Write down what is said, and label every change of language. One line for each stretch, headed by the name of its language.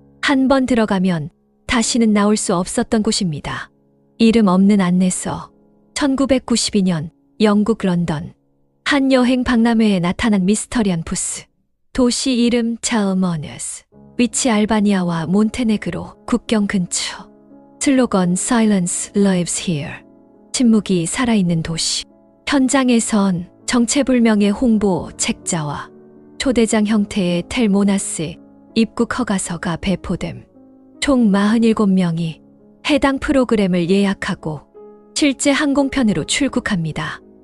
Korean: 한 번 들어가면 다시는 나올 수 없었던 곳입니다. 이름 없는 안내서. 1992년 영국 런던. 한 여행 박람회에 나타난 미스터리한 부스. 도시 이름 저머너스. 위치 알바니아와 몬테네그로 국경 근처.
English: 슬로건 Silence lives here.
Korean: 침묵이 살아있는 도시. 현장에선 정체불명의 홍보 책자와 초대장 형태의 텔모나스 입국 허가서가 배포됨. 총 47명이 해당 프로그램을 예약하고 실제 항공편으로 출국합니다.